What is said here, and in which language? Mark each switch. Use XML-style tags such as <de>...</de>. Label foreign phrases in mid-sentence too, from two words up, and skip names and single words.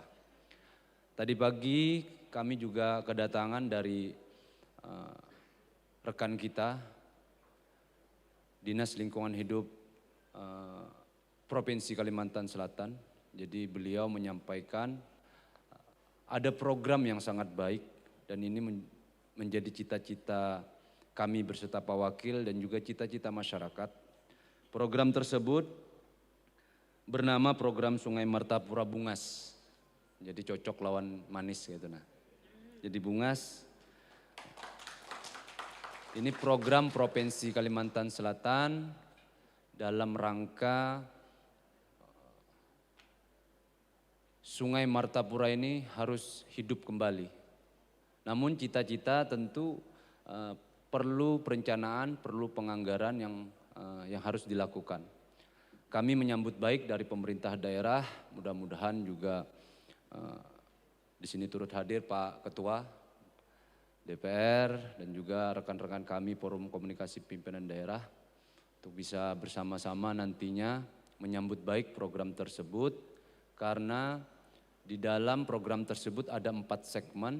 <id>Tadi pagi kami juga kedatangan dari rekan kita, Dinas Lingkungan Hidup Provinsi Kalimantan Selatan. Jadi beliau menyampaikan ada program yang sangat baik dan ini menjadi cita-cita kami beserta Pak Wakil dan juga cita-cita masyarakat. Program tersebut bernama Program Sungai Martapura Bungas.</id> <bjn>Jadi cocok lawan manis gitu nah.</bjn> <id>Jadi Bungas. Ini program Provinsi Kalimantan Selatan dalam rangka Sungai Martapura ini harus hidup kembali. Namun cita-cita tentu perlu perencanaan, perlu penganggaran yang harus dilakukan. Kami menyambut baik dari pemerintah daerah, mudah-mudahan juga di sini turut hadir Pak Ketua DPR dan juga rekan-rekan kami Forum Komunikasi Pimpinan Daerah untuk bisa bersama-sama nantinya menyambut baik program tersebut karena di dalam program tersebut ada 4 segmen.</id>